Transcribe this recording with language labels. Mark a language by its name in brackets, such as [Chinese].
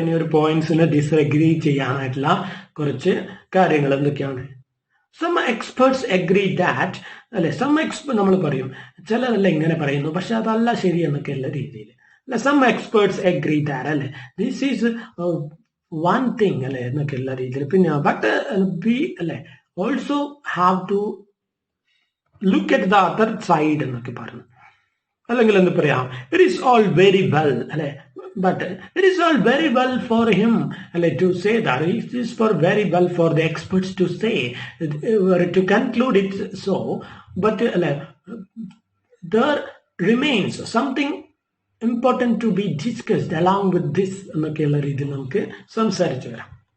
[Malayalam] ഇനി ഒരു പോയിന്റ്സിനെ ഡിസ്അഗ്രി ചെയ്യാനായിട്ടുള്ള കുറച്ച് കാര്യങ്ങൾ എന്തൊക്കെയാണ്. [English] some experts agree that [Malayalam] അല്ലെ, നമ്മൾ പറയും ചിലരല്ല ഇങ്ങനെ പറയുന്നു പക്ഷെ അതല്ല ശരി എന്നൊക്കെയുള്ള രീതിയിൽ അല്ലെ. [English] some experts agree that അല്ലെ, this is one thing അല്ലെ [Malayalam] എന്നൊക്കെയുള്ള രീതിയിൽ. പിന്നെ [English] but be അല്ലെ also have to look at the other side [Malayalam] എന്നൊക്കെ പറഞ്ഞു. അല്ലെങ്കിൽ എന്ത് പറയാം, [English] it is all very well അല്ലെ, but it is all very well for him അല്ലെ to say that it is for very well for the experts to say to conclude it so, but അല്ലെ there remains something important to be discussed along with this [Malayalam] എന്നൊക്കെയുള്ള രീതിയിൽ നമുക്ക് സംസാരിച്ചു വരാം.